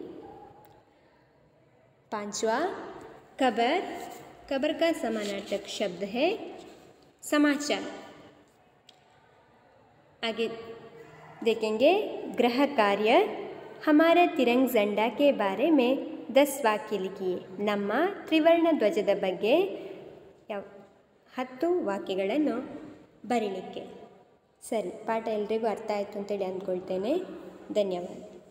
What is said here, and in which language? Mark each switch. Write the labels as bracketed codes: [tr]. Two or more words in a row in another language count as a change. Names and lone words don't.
[hi] पांचवा खबर, खबर का समानार्थक शब्द है समाचार. आगे देखेंगे गृह कार्य. हमारे तिरंग झंडा के बारे में 10 वाक्य लिखिए. [kn] ನಮ್ಮ ತ್ರಿವರ್ಣ ಧ್ವಜದ ಬಗ್ಗೆ 10 ವಾಕ್ಯಗಳನ್ನು ಬರೀಲಿಕ್ಕೆ. ಸರಿ, ಪಾಠ ಎಲ್ರಿಗೂ ಅರ್ಥ ಆಯಿತು ಅಂತೇಳಿ ಅಂದ್ಕೊಳ್ತೇನೆ. ಧನ್ಯವಾದ.